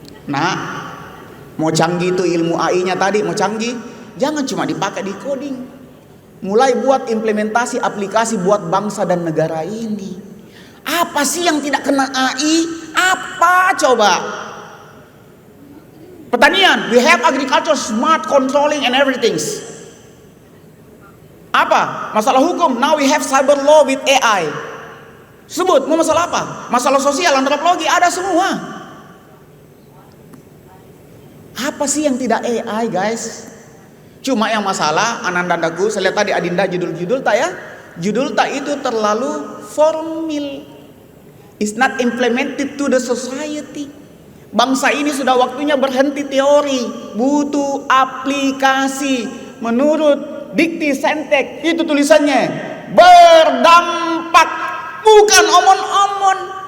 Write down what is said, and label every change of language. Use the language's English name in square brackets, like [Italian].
[Indonesian] Nah, mau canggih itu ilmu AI-nya tadi, mau canggih, jangan cuma dipakai di coding. Mulai buat implementasi aplikasi buat bangsa dan negara ini. Apa sih yang tidak kena AI? Apa coba? [English] Pertanian, we have agriculture smart controlling and everything. Apa? [Indonesian] Masalah hukum, [English] now we have cyber law with AI. [Indonesian] Sebut, mau masalah apa? Masalah sosial, antropologi, ada semua. Apa sih yang tidak AI, guys? Cuma yang masalah Anandandaku, saya lihat tadi Adinda judul-judul tak ya? Judul tak itu terlalu formal. [English] It's not implemented to the society. [Indonesian] Bangsa ini sudah waktunya berhenti teori, butuh aplikasi. Menurut Dikti Sentek itu tulisannya berdampak, bukan omon-omon.